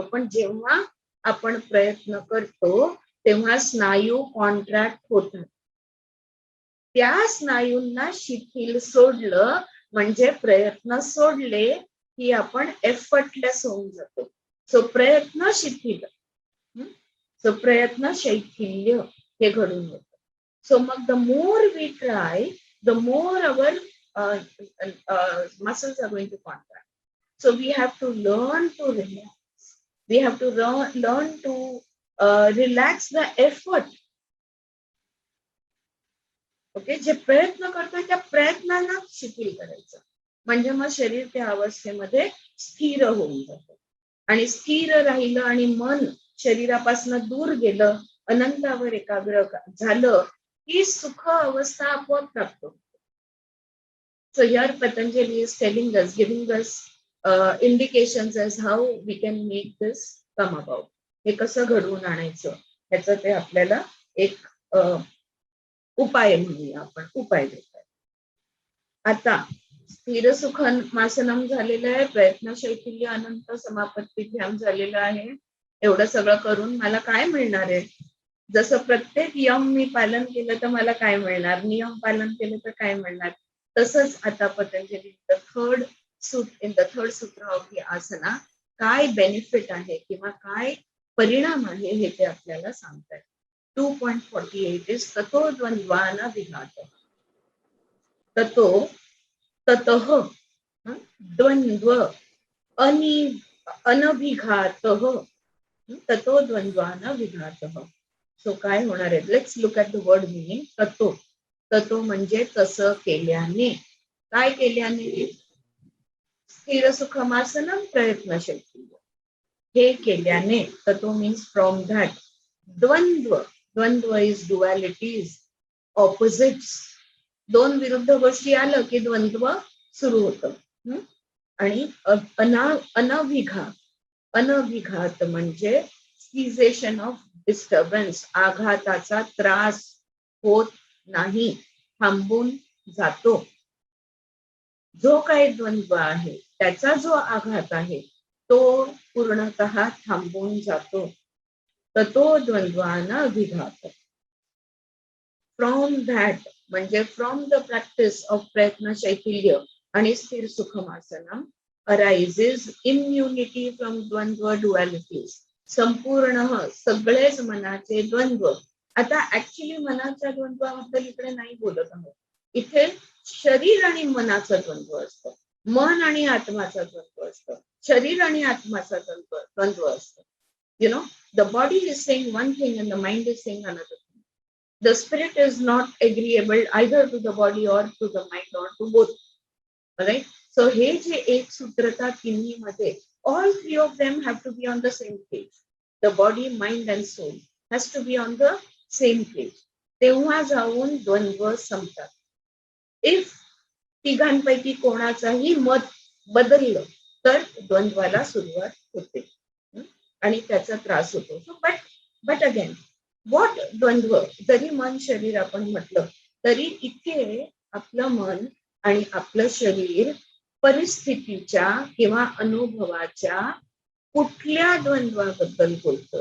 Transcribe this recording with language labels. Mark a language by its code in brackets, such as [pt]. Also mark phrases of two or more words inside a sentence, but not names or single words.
[mr] पण जेव्हा आपण प्रयत्न करतो तेव्हा स्नायू कॉन्ट्रॅक्ट होतात. त्या स्नायूंना शिथिल सोडलं म्हणजे प्रयत्न सोडले की आपण एफर्टलेस होऊन जातो. सो प्रयत्न शिथिल, सो प्रयत्न शैथिल्य हे घडून येतं. [en] So the more we try, the more our muscles are going to contract. So we have to learn to relax. We have to learn to relax the effort. [mr] Okay, जे प्रयत्न करतोय त्या प्रयत्नांना शिथिल करायचं म्हणजे मग शरीर त्या अवस्थेमध्ये स्थिर होऊन जातं. आणि स्थिर राहिलं आणि मन शरीरापासून दूर गेलं, अनंतावर एकाग्र झालं की सुख अवस्था आपोआप प्राप्त होते. [en] So here Patanjali is telling us, giving us indications as how we can make this come about. [mr] हे कसं घडवून आणायचं ह्याचं ते आपल्याला एक उपाय म्हणूया, आपण उपाय देतोय. आता [sa] स्थिर सुखमासनम [mr] झालेलं आहे, [sa] प्रयत्न शैथिल्य अनंत समापत्ती [mr] ध्यान झालेलं आहे. एवढं सगळं करून मला काय मिळणार आहे? जसं प्रत्येक यम मी पालन केलं तर मला काय मिळणार, नियम पालन केलं तर काय मिळणार, तसंच आता पतंजली [en] in the third sutra of the asana [mr] काय बेनिफिट आहे किंवा काय परिणाम आहे हे ते आपल्याला सांगतात. [sa] 2.48 इज ततो द्वंद्वान विघात. ततो ततः द्वंद्व अनभिघातः ततो द्वंद्वान विघातः. [mr] सो काय होणार आहे? [en] let's look at the word meaning. [mr] ततो, ततो म्हणजे तसं केल्याने. काय केल्याने? [sa] स्थिर सुखमासनम प्रयत्न शैथिल्य [mr] हे केल्याने. [en] ततो means from that. द्वंद्व, द्वंद्व is dualities, opposites. [mr] दोन विरुद्ध गोष्टी आलं की द्वंद्व सुरू होतं. आणि अनभिघात, अनभिघात म्हणजे [en] cessation of disturbance, [mr] आघाताचा त्रास होत नाही, थांबून जातो. जो काही द्वंद्व आहे त्याचा जो आघात आहे तो पूर्णतः थांबून जातो. [sa] ततो द्वंद्वान विघात. [en] from that म्हणजे from the practice of [sa] प्रयत्न शैथिल्य [en] आणि [sa] स्थिर सुखमासनम [en] arises immunity from द्वंद्व dualities. [mr] संपूर्ण सगळेच मनाचे द्वंद्व. आता ऍक्च्युली मनाच्या द्वंद्वाबद्दल इकडे नाही बोलत आहोत. इथे शरीर आणि मनाचं द्वंद्व असतं, मन आणि आत्माचा द्वंद्व असतं, शरीर आणि आत्माचा द्वंद्व असतं. [en] You know, the body is saying one thing and the mind is saying another thing. The spirit is not agreeable either to the body or to the mind or to both. Right? So [mr] हे जे एक सूत्रता तिन्ही मध्ये, [en] all three of them have to be on the same page. The body, mind and soul has to be on the same page. [mr] तेव्हा जाऊन द्वंद्व संपतात. इफ तिघांपैकी कोणाचाही मत बदललं तर द्वंद्वाला सुरुवात होते आणि त्याचा त्रास होतो. [en] so but again what [mr] द्वंद्व, जरी मन शरीर आपण म्हटलं तरी इथे आपलं मन आणि आपलं शरीर परिस्थितीच्या किंवा अनुभवाच्या कुठल्या द्वंद्वाबद्दल बोलतोय?